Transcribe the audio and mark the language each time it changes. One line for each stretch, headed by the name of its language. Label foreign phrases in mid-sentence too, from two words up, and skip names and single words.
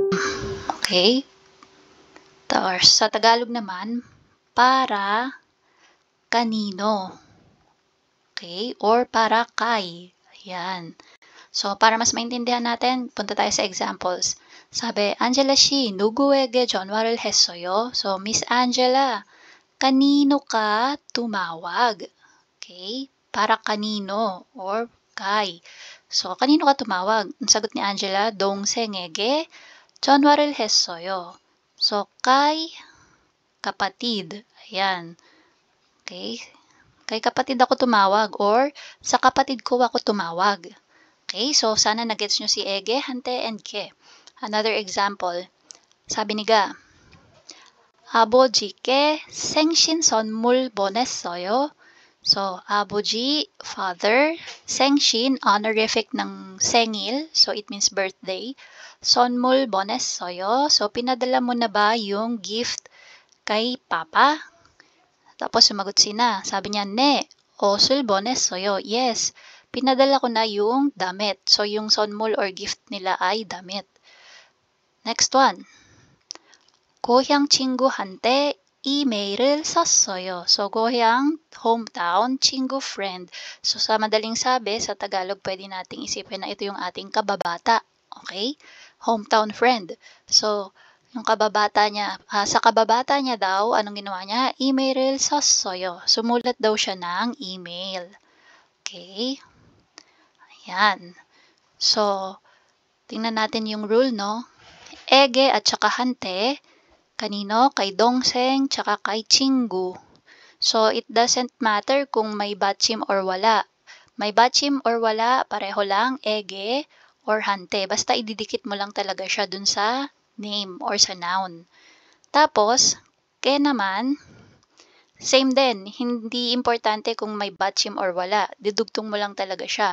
Filipino: Okay? Tapos, sa Tagalog naman, para kanino. Okay? Or para kay. Ayan. So, para mas maintindihan natin, punta tayo sa examples. Sabi, Angela 씨,
Korean: 누구에게 전화를 했어요?
Filipino: So, Miss Angela, kanino ka tumawag? Okay? Para kanino or kay. So, kanino ka tumawag? Ang sagot ni Angela,
Korean: 동생에게 전화를 했어요.
Filipino: So, kay kapatid. Ayan. Okay? Kay kapatid ako tumawag or sa kapatid ko ako tumawag. Okay? So, sana nagets nyo si ege, hante, and ke.
English: Another example.
Filipino: Sabi ni Ga,
Korean: 아버지께 생신 선물 보냈어요.
Filipino: So, 아버지, father, 생신, honorific ng 생일.
English: So, it means birthday.
Korean: 선물 보냈어요.
Filipino: So, pinadala mo na ba yung gift kay papa? Tapos, sumagot si Na. Sabi niya,
Korean: 네, 옷을 보냈어요.
Filipino: Yes, pinadala ko na yung damit. So, yung 선물 or gift nila ay damit.
English: Next one.
Korean: 고향 친구한테 이메일을 썼어요.
Filipino: So, 고향, hometown, 친구, friend. So, sa madaling sabi, sa Tagalog, pwede nating isipin na ito yung ating kababata.
English: Okay? Hometown friend.
Filipino: So, yung kababata niya, sa kababata niya daw, anong ginawa niya?
Korean: 이메일을 썼어요.
Filipino: Sumulat daw siya ng email. Okay? Ayan. So, tingnan natin yung rule, no? Ege at saka hante, kanino? Kay dongseng, tsaka kay 친구. So,
English: it doesn't matter
Filipino: kung may batchim or wala. May batchim or wala, pareho lang, ege or hante. Basta ididikit mo lang talaga siya dun sa name or sa noun. Tapos, ke naman, same din. Hindi importante kung may batchim or wala. Didugtong mo lang talaga siya.